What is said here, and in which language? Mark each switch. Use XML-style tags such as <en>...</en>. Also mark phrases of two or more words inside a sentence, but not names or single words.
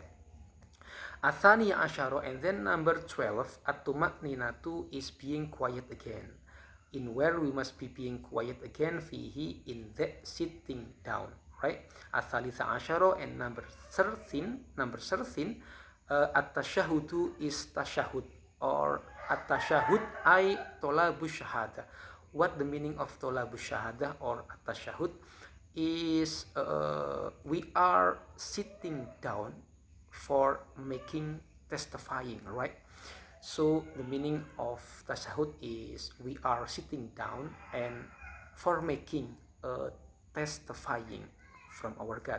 <ar>الثاني عشر,</ar> <en>and then number 12, at-tuma'ninatu is being quiet again, in where we must be being quiet again, fihi, in that sitting down, right?</en> <ar>الثالث عشر,</ar> <en>and number 13, at-tasyahudu is tasyahud, or</en> <ar>التشهد أي طلب الشهادة.</ar> <en>What the meaning of</en> <ar>طلب الشهادة</ar> <en>or at-tasyahud is we are sitting down for making testifying, right? So the meaning of tasyahud is we are sitting down and for making testifying from our God.</en>